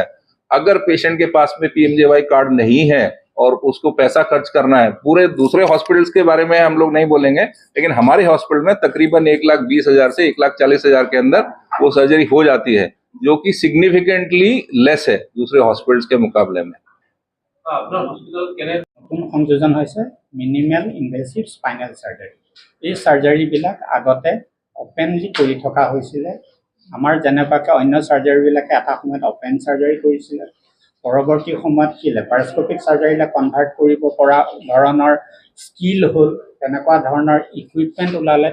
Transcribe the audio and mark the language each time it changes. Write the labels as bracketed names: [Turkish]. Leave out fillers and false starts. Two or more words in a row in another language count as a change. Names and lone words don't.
[Hindi] अगर पेशेंट के पास में PMJY कार्ड नहीं है और उसको पैसा खर्च करना है, पूरे दूसरे हॉस्पिटल्स के बारे में हम लोग नहीं बोलेंगे, लेकिन हमारे हॉस्पिटल में तकरीबन 1,20,000 से 1,40,000 के अंदर वो सर्जरी हो जाती है, जो कि सिग्निफिकेंटली लेस है दूसरे हॉस्पिटल्स के मुकाबले में। [Assamese] নতুন সংযোজন হৈছে মিনিমেল ইনভেচিভ স্পাইনেল চাৰ্জাৰী। এই চাৰ্জাৰীবিলাক আগতে অপেনলি কৰি থকা হৈছিলে। আমাৰ যেনেকুৱাকৈ অন্য চাৰ্জাৰীবিলাকে এটা সময়ত অপেন চাৰ্জাৰী কৰিছিলে, পৰৱৰ্তী সময়ত কি লেপাৰস্কপিক চাৰ্জাৰীলৈ কনভাৰ্ট কৰিব পৰা ধৰণৰ স্কিল হ'ল, তেনেকুৱা ধৰণৰ ইকুইপমেণ্ট ওলালে।